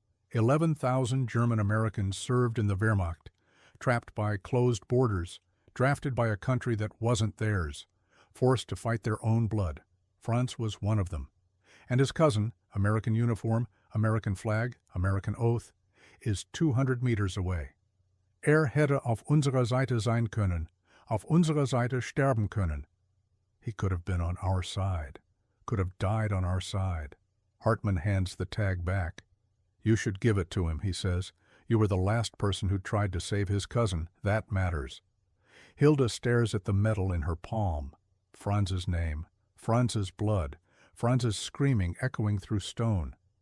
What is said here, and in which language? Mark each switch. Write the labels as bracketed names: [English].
[English] 11,000 German Americans served in the Wehrmacht, trapped by closed borders, drafted by a country that wasn't theirs, forced to fight their own blood. Franz was one of them. And his cousin, American uniform, American flag, American oath, is 200 meters away. [German] Hätte auf unserer Seite sein können, auf unserer Seite sterben können. [English] He could have been on our side, could have died on our side. Hartman hands the tag back. You should give it to him, he says. You were the last person who tried to save his cousin. That matters. Hilda stares at the metal in her palm. Franz's name, Franz's blood, Franz's screaming echoing through stone.